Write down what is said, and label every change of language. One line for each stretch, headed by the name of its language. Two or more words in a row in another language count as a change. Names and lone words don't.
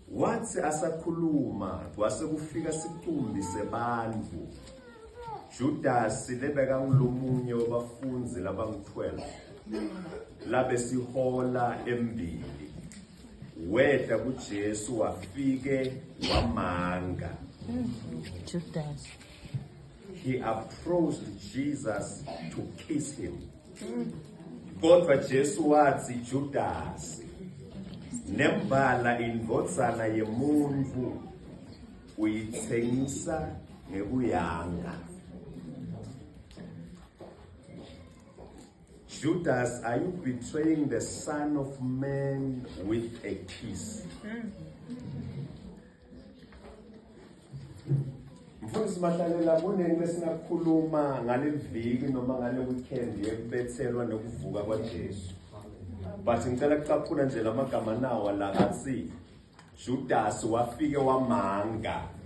Swati: Wathi asakhuluma kwase kufika isicumbi sebandlu. Judas lebeka ngulomunye wabafunzi labangu-12 labe sihola embili. Weda kuJesu wafike wamanga. Judas.
English: He approached Jesus to kiss him.
Swati: Kodwa Jesu wathi Judas, nembala indvodzana yemuntu uyithengisa ngekuyanga.
English: Judas, are you betraying the Son of Man with a kiss?
Swati: Mfundisi Mahlalela, kunengi lesingakhuluma ngale viki noma ngale weekend yekubethelwa nokuvuka kwaJesu. But ngicela kucaphuna nje lamagama nawo la athi Judas wafike wamanga.